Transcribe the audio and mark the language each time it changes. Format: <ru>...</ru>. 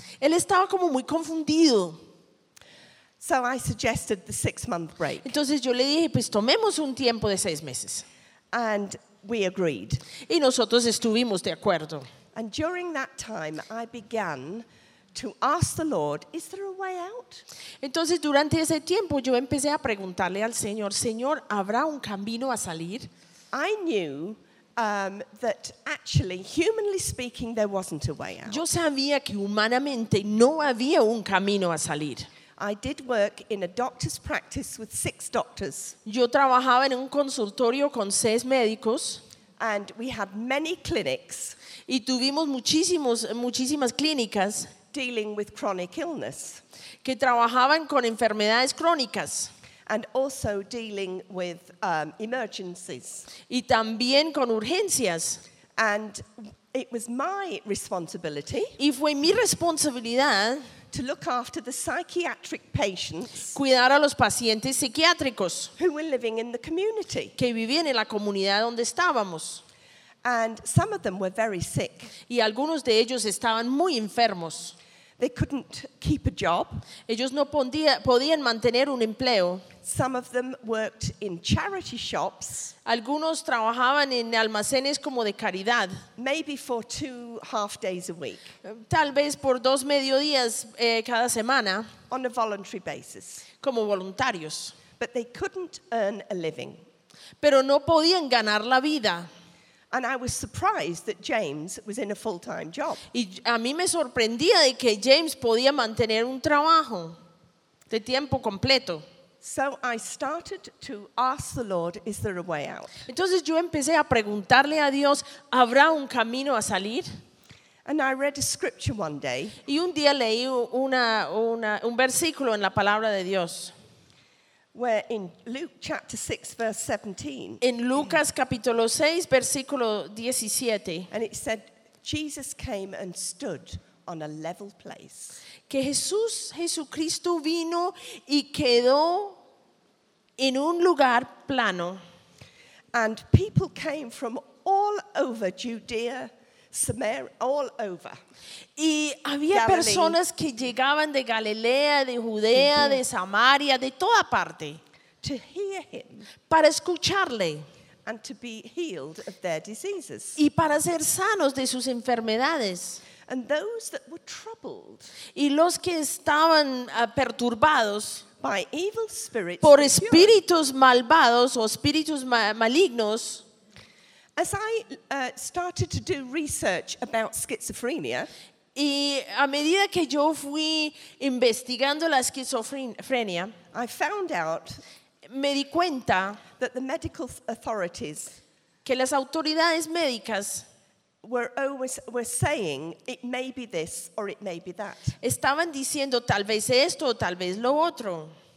<es>Él estaba como muy confundido.</es> <en>So I suggested the 6 month break.</en> <es>Entonces yo le dije, pues tomemos un tiempo de 6 meses.</es> <en>And we agreed.</en> <es>Y nosotros estuvimos de acuerdo.</es> <en>And during that time I began to ask the Lord, is there a way out?</en> <es>Entonces durante ese tiempo yo empecé a preguntarle al Señor, Señor, ¿habrá un camino a salir?</es> <en>I knew that actually, humanly speaking, there wasn't a way out.</en> <es>Yo sabía que humanamente no había un camino a salir.</es> <en>I did work in a doctor's practice with 6 doctors.</en> <es>Yo trabajaba en un consultorio con 6 médicos.</es> <en>And we had many clinics.</en> <es>Y tuvimos muchísimas clínicas.</es> <en>Dealing with chronic illness.</en> <es>Que trabajaban con enfermedades crónicas.</es> <en>And also dealing with emergencies.</en> <es>Y también con urgencias.</es> <en>And it was my responsibility.</en> <es>Y fue mi responsabilidad.</es> <en>To look after the psychiatric patients.</en> <es>Cuidar a los pacientes psiquiátricos.</es> <en>Who were living in the community.</en> <es>Que vivían en la comunidad donde estábamos.</es> <en>And some of them were very sick.</en> <es>Y algunos de ellos estaban muy enfermos.</es> <en>They couldn't keep a job.</en> <es>Ellos no podían mantener un empleo.</es> <en>Some of them worked in charity shops.</en> <es>Algunos trabajaban en almacenes como de caridad.</es> <en>Maybe for 2 half-days a week.</en> <es>Tal vez por 2 mediodías cada semana.</es> <en>On a voluntary basis.</en> <es>Como voluntarios.</es> <en>But they couldn't earn a living.</en> <es>Pero no podían ganar la vida.</es> <en>And I was surprised that James was in a full-time job.</en> <es>Y a mí me sorprendía de que James podía mantener un trabajo de tiempo completo.</es> <en>So I started to ask the Lord, is there a way out?</en> <es>Entonces yo empecé a preguntarle a Dios, ¿habrá un camino a salir?</es> <en>And I read a scripture one day.</en> <es>Y un día leí un versículo en la palabra de Dios.</es> <en>Where in Luke chapter 6 verse 17.</en> <es>En Lucas capítulo 6 versículo 17.</es> <en>And it said Jesus came and stood on a level place.</en> <es>Que Jesucristo vino y quedó en un lugar plano.</es> <en>And people came from all over Judea, Samaria, all over.</en> <es>Y había Galilee, personas que llegaban de Galilea, de Judea, de Samaria, de toda parte.</es> <en>To hear him.</en> <es>Para escucharle.</es> <en>And to be healed of their diseases.</en> <es>Y para ser sanos de sus enfermedades.</es> <en>And those that were troubled,</en> <es>y los que estaban perturbados</es> <en>by evil spirits,</en> <es>por espíritus malvados o espíritus malignos.</es> <en>As I started to do research about schizophrenia,</en> <es>Y a medida que yo fui investigando la esquizofrenia,</es> <en>I found out,</en> <es>me di cuenta</es> <en>that the medical authorities,</en> <es>que las autoridades médicas,</es> <en>were saying it may be this or it may be that.</en> <es>Estaban diciendo tal vez esto o tal vez lo otro.</es>